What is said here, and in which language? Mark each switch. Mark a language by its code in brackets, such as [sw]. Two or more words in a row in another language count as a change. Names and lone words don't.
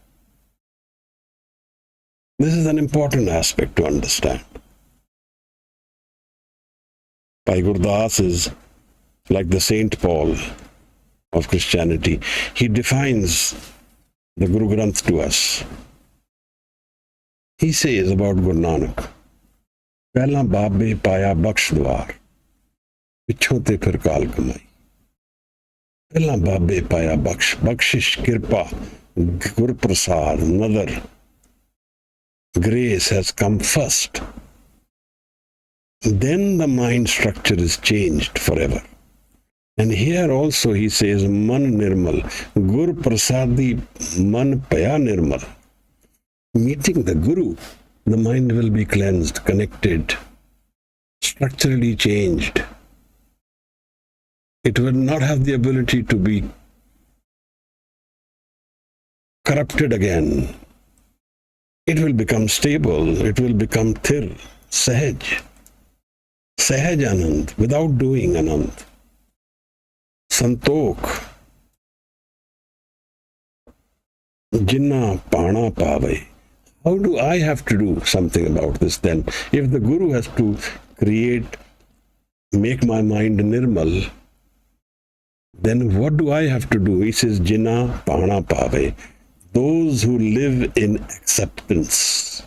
[en] This is an important aspect to understand. Bhai Gurdas is like the Saint Paul of Christianity. He defines the Guru Granth to us. He says about Guru Nanak, [pa] "ਪਹਿਲਾ ਬਾਬੇ ਪਾਇਆ ਬਖ਼ਸ਼ ਦੁਆਰ, ਪਿੱਛੋਂ ਤੇ ਫਿਰ ਕਾਲ ਕਮਾਈ." ਪਹਿਲਾ ਬਾਬੇ ਪਾਇਆ ਬਖ਼ਸ਼, ਬਖ਼ਸ਼ਿਸ਼, ਕਿਰਪਾ, ਗੁਰ ਪ੍ਰਸਾਦ, ਨਦਰ, [en] grace has come first. Then the mind structure is changed forever. And here also he says, [pa] ਮਨ ਨਿਰਮਲ, ਗੁਰ ਪ੍ਰਸਾਦਿ ਮਨ ਪਾਇਆ ਨਿਰਮਲ. [en] Meeting the Guru, the mind will be cleansed, connected, structurally changed. It will not have the ability to be corrupted again. It will become stable. It will become thir, sahaj. [pa] ਸਹਜ ਅਨੰਦ, [en] without doing Anand. [pa] ਸੰਤੋਖ। ਜਿਨ੍ਹਾਂ ਭਾਣਾ ਭਾਵੇ. [en] How do I have to do something about this then? If the Guru has to make my mind nirmal, then what do I have to do? He says, [pa] ਜਿਨ੍ਹਾਂ ਭਾਣਾ ਭਾਵੇ. [en] Those who live in acceptance.